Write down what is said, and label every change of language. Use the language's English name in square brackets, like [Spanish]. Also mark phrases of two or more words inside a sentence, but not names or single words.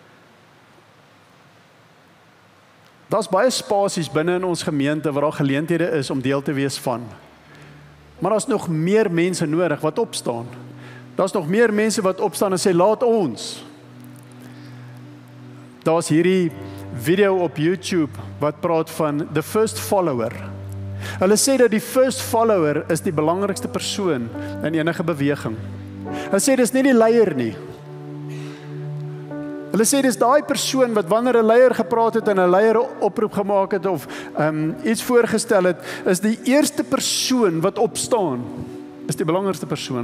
[Afrikaans] Daar's baie spasies binne in ons gemeente waar daar geleenthede is om deel te wees van. Maar daar's nog meer mense nodig wat opstaan. Daar's nog meer mense wat opstaan en sê, laat ons. Daar's hierdie video op YouTube wat praat van [English] the first follower. [Afrikaans] Hulle sê dat die [English] first follower [Afrikaans] is die belangrikste persoon in enige beweging. Hulle sê dis nie die leier nie. Hulle sê dis daai persoon wat wanneer 'n leier gepraat het en 'n leier 'n oproep gemaak het of iets voorgestel het, is die eerste persoon wat opstaan, is die belangrikste persoon.